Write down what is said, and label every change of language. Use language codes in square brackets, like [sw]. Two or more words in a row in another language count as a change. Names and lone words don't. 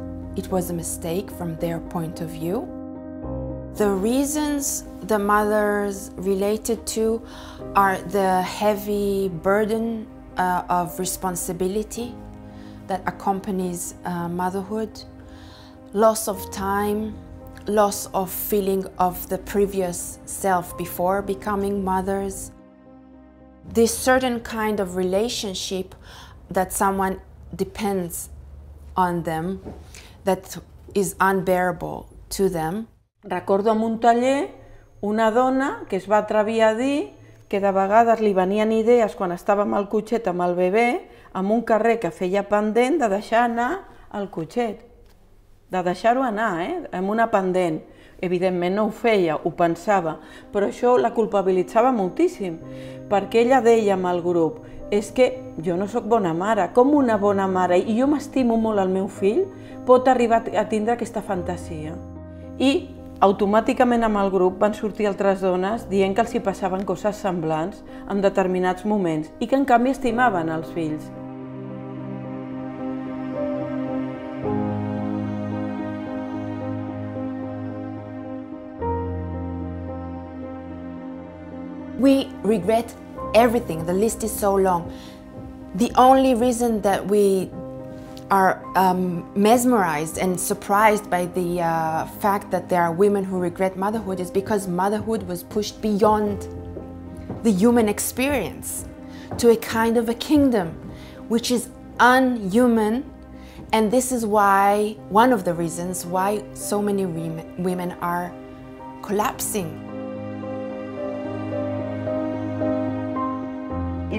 [en] It was a mistake from their point of view. The reasons the mothers related to are the heavy burden of responsibility that accompanies motherhood, loss of time, loss of feeling of the previous self before becoming mothers. This certain kind of relationship that someone depends on them, that is unbearable to them. [ca] Recordo en un taller una dona que es va atrevir a dir que de vegades li venien idees quan estàvem al cotxet amb el bebè amb un carrer que feia pendent de deixar anar el cotxet, de deixar-ho anar, amb una pendent. Evidentment no ho feia, ho pensava, però això la culpabilitzava moltíssim, perquè ella deia amb el grup, és que jo no sóc bona mare, com una bona mare, i jo m'estimo molt el meu fill, pot arribar a tindre aquesta fantasia. I automàticament amb el grup van sortir altres dones dient que els hi passaven coses semblants en determinats moments i que en canvi estimaven els fills. [en] We regret everything. The list is so long. The only reason that we are mesmerized and surprised by the fact that there are women who regret motherhood is because motherhood was pushed beyond the human experience to a kind of a kingdom which is unhuman, and this is why, one of the reasons why so many women are collapsing.